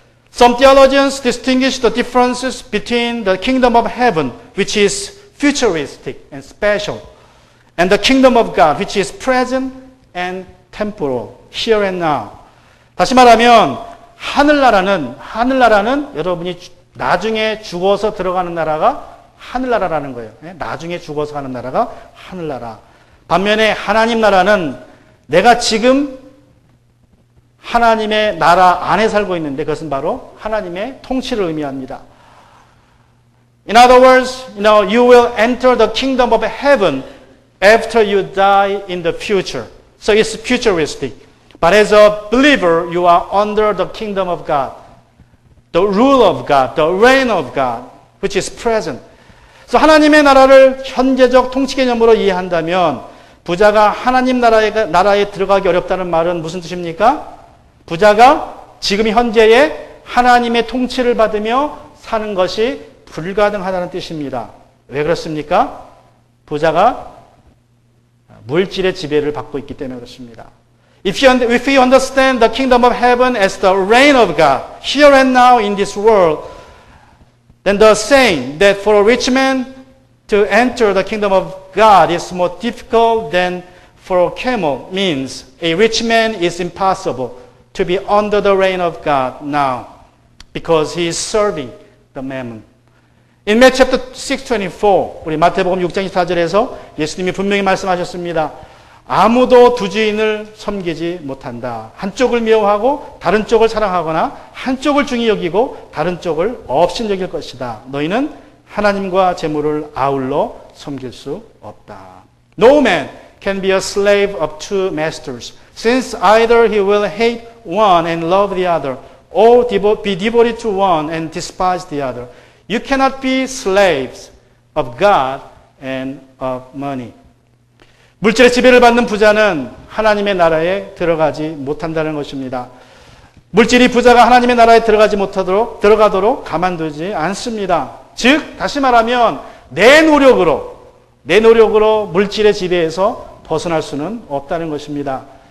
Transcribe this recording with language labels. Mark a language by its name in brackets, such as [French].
[English] Some theologians distinguish the differences between the kingdom of heaven, which is futuristic and special, and the kingdom of God, which is present and temporal, here and now. [Korean] 다시 말하면 하늘나라는 여러분이 나중에 죽어서 들어가는 나라가 하늘나라라는 거예요. 나중에 죽어서 가는 나라가 하늘나라. 반면에 하나님 나라는 내가 지금 하나님의 나라 안에 살고 있는데 그것은 바로 하나님의 통치를 의미합니다. [English] In other words, you will enter the kingdom of heaven after you die in the future. So it's futuristic. But as a believer, you are under the kingdom of God, the rule of God, the reign of God, which is present. [Korean] 그래서 하나님의 나라를 현재적 통치 개념으로 이해한다면 부자가 하나님 나라에 들어가기 어렵다는 말은 무슨 뜻입니까? 부자가 지금 현재의 하나님의 통치를 받으며 사는 것이 불가능하다는 뜻입니다. 왜 그렇습니까? 부자가 물질의 지배를 받고 있기 때문에 그렇습니다. [English] If we understand the kingdom of heaven as the reign of God, here and now in this world, then the saying that for a rich man to enter the kingdom of God is more difficult than for a camel means a rich man is impossible to be under the reign of God now because he is serving the mammon. In Matthew chapter 6:24, [Korean] 우리 마태복음 6장 24절에서 예수님이 분명히 말씀하셨습니다. 아무도 두 주인을 섬기지 못한다. 한쪽을 미워하고 다른 쪽을 사랑하거나 한쪽을 중히 여기고 다른 쪽을 없인 여길 것이다. 너희는 하나님과 재물을 아울러 섬길 수 없다. [English] No man can be a slave of two masters, since either he will hate one and love the other, or be devoted to one and despise the other. You cannot be slaves of God and of money. [Korean] 물질의 지배를 받는 부자는 하나님의 나라에 들어가지 못한다는 것입니다. 물질이 부자가 하나님의 나라에 들어가도록 가만두지 않습니다. 즉 다시 말하면 내 노력으로 물질의 지배에서 벗어날 수는 없다는 것입니다.